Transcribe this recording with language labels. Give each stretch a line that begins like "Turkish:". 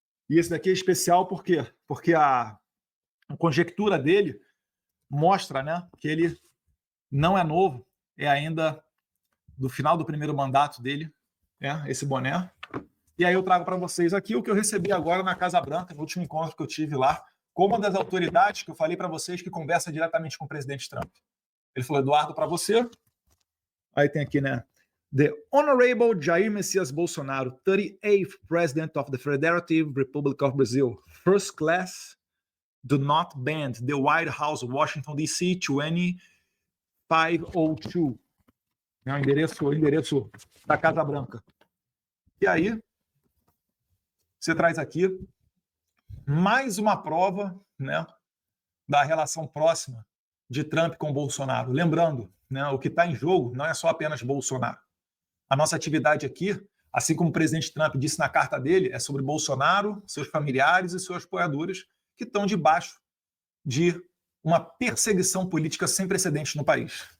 Portuguese: E esse daqui é especial por quê? Porque a conjectura dele mostra, né, que ele não é novo, é ainda do final do primeiro mandato dele, né, esse boné. E aí eu trago para vocês aqui o que eu recebi agora na Casa Branca, no último encontro que eu tive lá, com uma das autoridades que eu falei para vocês que conversa diretamente com o presidente Trump. Ele falou, Eduardo, para você. Aí tem aqui, né?
English: The Honorable Jair Messias Bolsonaro, 38th President of the Federative Republic of Brazil, First Class, do not bend the White House, Washington, D.C., 20502.
Portuguese: É o endereço da Casa Branca. E aí, você traz aqui mais uma prova, né, da relação próxima de Trump com Bolsonaro. Lembrando, né, o que está em jogo não é só apenas Bolsonaro. A nossa atividade aqui, assim como o presidente Trump disse na carta dele, é sobre Bolsonaro, seus familiares e seus apoiadores que estão debaixo de uma perseguição política sem precedentes no país.